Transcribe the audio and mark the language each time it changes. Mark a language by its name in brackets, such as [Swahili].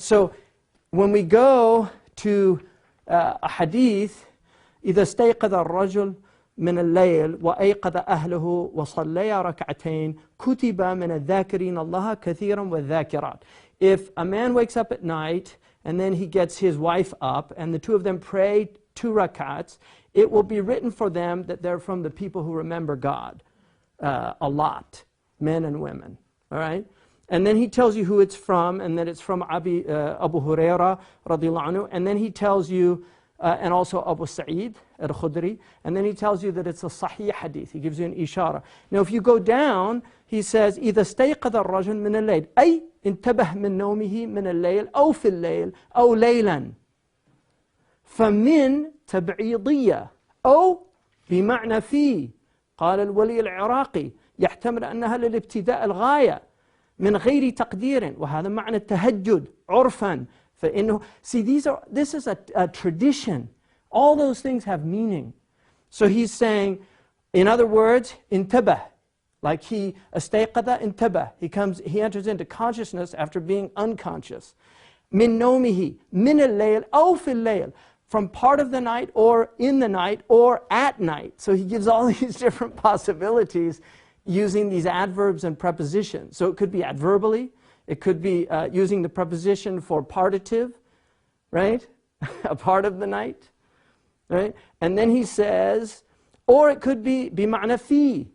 [Arabic] So when we go to a Hadith, إذا استيقظ الرجل من الليل وأيقظ أهله وصليا ركعتين كتب من الذاكرين الله كثيرا والذاكرات. [English] If a man wakes up at night and then he gets his wife up, and the two of them pray 2 rakats, it will be written for them that they're from the people who remember God a lot, men and women. All right? And then he tells you who it's from, and that it's from Abu Huraira, radiallahu anhu, and then he tells you, and also Abu Sa'id al-Khudri, and then he tells you that it's a sahih hadith. He gives you an ishara. [Arabic] Now, if you go down, he says, إِذَا اسْتَيْقَظَ الرَّجُلُ مِنَ اللَّيْلِ أي انتبه من نومه من الليل أو في الليل أو ليلا فمن تبعيضية أو بمعنى في. قال الولي العراقي يحتمل أنها للابتداء الغاية من غير تقدير، وهذا معنى التهجد عرفا. [English] فإنه, see, this is a tradition. All those things have meaning. So he's saying, in other words, انتبه. Like he استيقظ انتبه. He enters into consciousness after being unconscious. [Arabic] من نومه من الليل أو في الليل. [English] From part of the night, or in the night, or at night. So he gives all these different possibilities using these adverbs and prepositions. So it could be adverbally. It could be using the preposition for partitive, right? A part of the night, right? And then he says, or it could be بمعنى في.